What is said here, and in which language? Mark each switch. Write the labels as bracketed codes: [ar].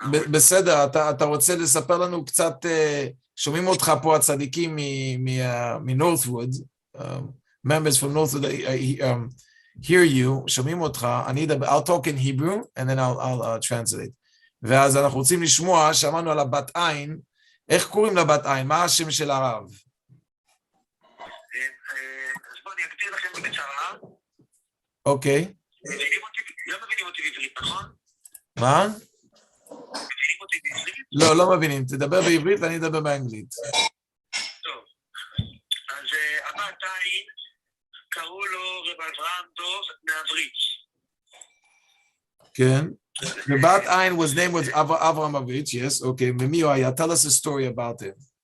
[he] בסדר, אתה רוצה לספר לנו קצת, שומעים אותך פה הצדיקים מנורת'ווד, [en] members from Northwood hear you, [he] שומעים אותך, [en] I'll talk in Hebrew and then I'll translate. [he] ואז אנחנו רוצים לשמוע, שמענו על הבת עין, איך קוראים לבת עין? מה השם של הרב? אז בואו אני אגדיר לכם בקצרה. אוקיי. לא מבינים אותי בעברית, נכון? מה? מבינים אותי בעברית? לא מבינים, תדבר בעברית ואני אדבר באנגלית. טוב, אז הבת עין, קראו לו רב אברהם דוב מהווריץ. כן. [en] The bat ain was named with Avram Avich, yes, okay. [he] ומי הוא היה? [en] Tell us a story about him.